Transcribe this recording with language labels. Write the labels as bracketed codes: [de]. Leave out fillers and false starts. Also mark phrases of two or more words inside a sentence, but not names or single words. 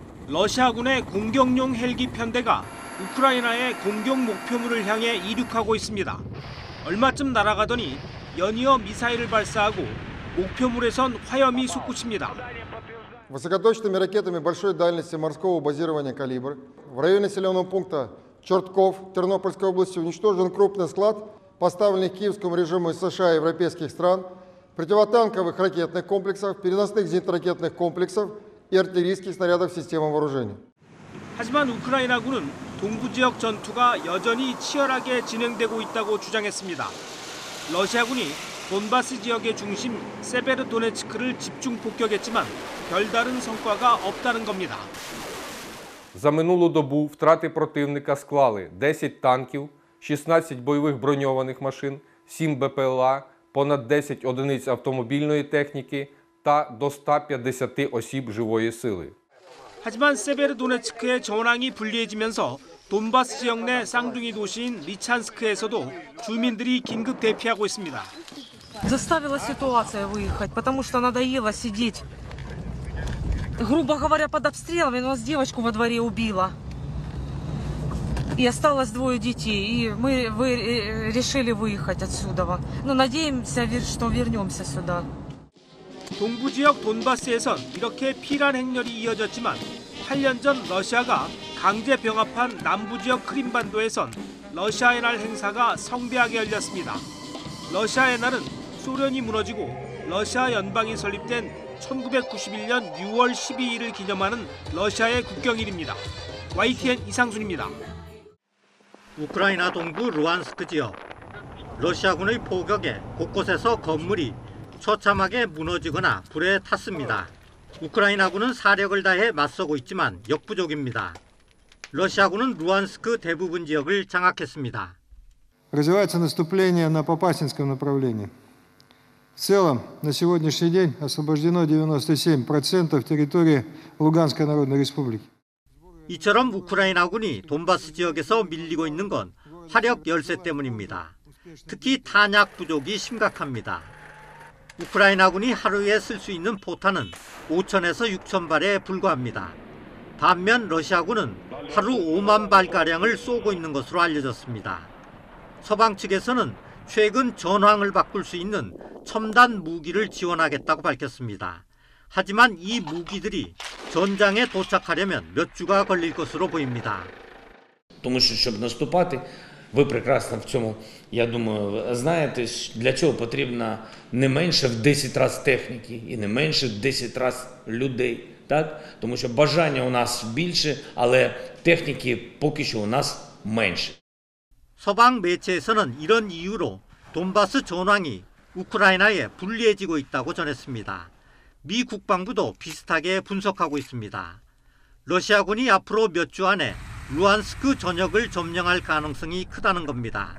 [ko] 러시아군의 공격용 헬기 편대가 우크라이나의 공격 목표물을 향해 이륙하고 있습니다. 얼마쯤 날아가더니 연이어 미사일을 발사하고 목표물에선 화염이 솟구칩니다. [ru] Высокоточными ракетами большой дальности морского базирования «Калибр» в районе населенного пункта Чертков Тернопольской области уничтожен крупный склад, поставленный Киевскому режиму из США и европейских стран, противотанковых ракетных комплексов, переносных зенитно-ракетных комплексов и артиллерийских снарядов системы вооружения. [ko] 하지만 우크라이나군은 동부 지역 전투가 여전히 치열하게 진행되고 있다고 주장했습니다. 러시아군이 돈바스 지역의 중심 세베르도네츠크를 집중 폭격했지만 별다른 성과가 없다는 겁니다. [uk] За минулу добу втрати противника склали 10 танків, 16 бойових броньованих машин, 7 БПЛА, понад 10 одиниць автомобільної техніки та до 150 осіб живої сили. [ko] 하지만 세베르도네츠크의 전황이 불리해지면서 돈바스 지역 내 쌍둥이 도시인 리찬스크에서도 주민들이 긴급 대피하고 있습니다. [ru] Заставила ситуация выехать, потому что надоело сидеть. Грубо говоря, под обстрелами у нас девочку во дворе убила. И осталось 2 детей, и мы решили выехать отсюда. Но надеемся, что вернемся сюда. [ko] 동부 지역 돈바스에선 이렇게 피란 행렬이 이어졌지만 8년 전 러시아가 강제 병합한 남부 지역 크림반도에선 러시아의 날 행사가 성대하게 열렸습니다. 러시아의 날은 소련이 무너지고 러시아 연방이 설립된 1991년 6월 12일을 기념하는 러시아의 국경일입니다. YTN 이상순입니다. 우크라이나 동부 루안스크 지역. 러시아군의 포격에 곳곳에서 건물이 처참하게 무너지거나 불에 탔습니다. 우크라이나군은 사력을 다해 맞서고 있지만 역부족입니다. 러시아군은 루안스크 대부분 지역을 장악했습니다. [ru] Развивается наступление на Попасинском направлении. В целом, на сегодняшний день освобождено 97% территории Луганской Народной Республики. [ko] 이처럼 우크라이나군이 돈바스 지역에서 밀리고 있는 건 화력 열세 때문입니다. 특히 탄약 부족이 심각합니다. 우크라이나군이 하루에 쓸 수 있는 포탄은 5,000에서 6,000발에 불과합니다. 반면 러시아군은 하루 5만 발가량을 쏘고 있는 것으로 알려졌습니다. 서방 측에서는 최근 전황을 바꿀 수 있는 첨단 무기를 지원하겠다고 밝혔습니다. 하지만 이 무기들이 전장에 도착하려면 몇 주가 걸릴 것으로 보입니다. [uk] Тому що щоб наступати, ви прекрасно в цьому, я думаю, знаєте, для цього потрібно не менше в 10 разів техніки і не менше в 10 разів людей, так? Тому що бажання у нас більше, але техніки поки що у нас менше. [ko] 서방 매체에서는 이런 이유로 돈바스 전황이 우크라이나에 불리해지고 있다고 전했습니다. 미 국방부도 비슷하게 분석하고 있습니다. 러시아군이 앞으로 몇 주 안에 루안스크 전역을 점령할 가능성이 크다는 겁니다.